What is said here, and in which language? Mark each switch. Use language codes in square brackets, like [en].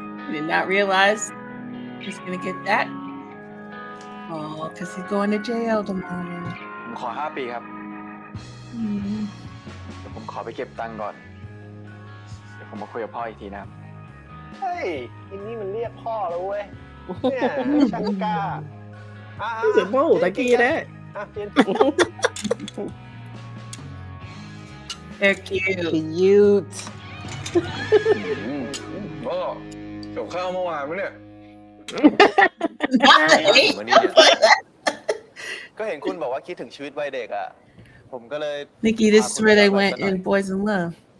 [en] Did not realize he's gonna get that. Oh, because he's going to jail tomorrow. [th] ผมขอ5 ปีครับเดี๋ยวผมขอไปเก็บตังค์ก่อนเดี๋ยวผมมาคุยกับพ่ออีกทีนะครับ เฮ้ยอันนี้มันเรียกพ่อแล้วเว้ยเนี่ยช่างกล้า เสียงพ่อตะกี้นะ กิน [en] They're cute. Cute. [th] โอ้กับข้าวเมื่อวานมั้ยเนี่ย ผมมานี่เนี่ย ก็เห็นคุณบอกว่าคิดถึงชีวิตวัยเด็กอ่ะ ผมก็เลย [en] Nikki, this is where they went in Boys in Love.